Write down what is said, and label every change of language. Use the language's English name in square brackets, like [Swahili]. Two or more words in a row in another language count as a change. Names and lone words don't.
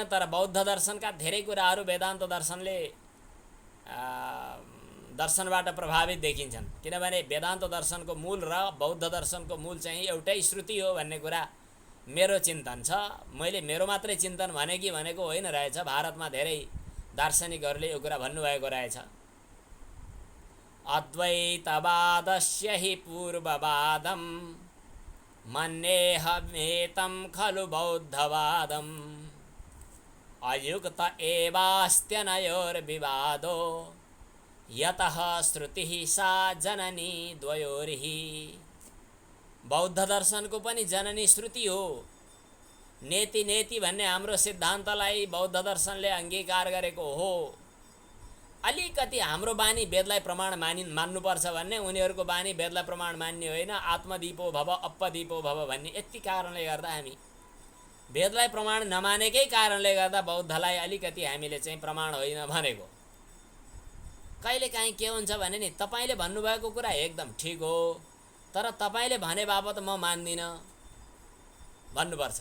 [Nepali] तर बौद्ध दर्शनका धेरै कुराहरू वेदान्त दर्शनबाट प्रभावित देखिन्छन्, किनभने वेदान्त दर्शनको मूल र बौद्ध दर्शनको मूल चाहिँ एउटै श्रुति हो भन्ने कुरा मेरो चिन्तन छ। मैले मेरो मात्रै चिन्तन भने कि भनेको होइन रहेछ। भारतमा धेरै दार्शनिकहरूले यो कुरा भन्नुभएको रहेछ। [Sanskrit] अद्वैतवादस्य हि पूर्ववादं मन्येऽहमेतं खलु बौद्धवादम् अयुक्त एवास्त्यनयोर्विवादो यतः श्रुतिः सा जननी द्वयोर्हि। [Nepali] बौद्ध दर्शनको पनि जननी श्रुति हो। [Sanskrit] नेति नेति [Nepali] भन्ने हाम्रो सिद्धान्तलाई बौद्ध दर्शनले अङ्गीकार गरेको हो। अलिकति हाम्रो बानी वेदलाई प्रमाण मान्नुपर्छ भन्ने, उनीहरूको बानी वेदलाई प्रमाण मान्ने होइन, [Sanskrit] आत्मदीपो भव अपदीपो भव भन्ने। [Nepali] यति कारणले गर्दा हामी वेदलाई प्रमाण नमानेकै कारणले गर्दा बौद्धलाई अलिकति हामीले चाहिँ प्रमाण होइन भनेको। कहिलेकाहीँ के हुन्छ भने नि, तपाईँले भन्नुभएको कुरा एकदम ठिक हो, तर तपाईँले भने बापत म मान्दिनँ भन्नुपर्छ।